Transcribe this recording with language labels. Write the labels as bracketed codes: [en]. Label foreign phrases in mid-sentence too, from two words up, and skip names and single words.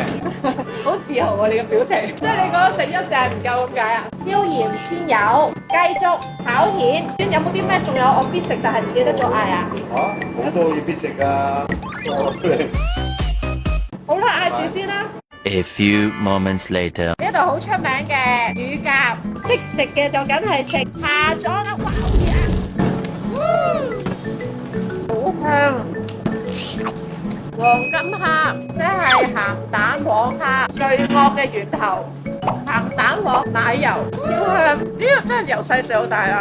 [yue] 好自豪啊！你嘅表情，即係你覺得食一隻唔夠咁解啊？椒鹽鮮魷、雞粥、炒蜆，有冇啲咩仲有我必食但係唔記得咗嗌啊？好多嘢必食㗎。好啦，嗌住先啦。 [en] A few moments later. [yue] 呢度好出名嘅乳鴿，識食嘅就梗係食下咗啦，哇！好香。黃金蝦即係鹹蛋黃蝦，罪惡嘅源頭。鹹蛋黃奶油超香，呢個真係由細食到大啊！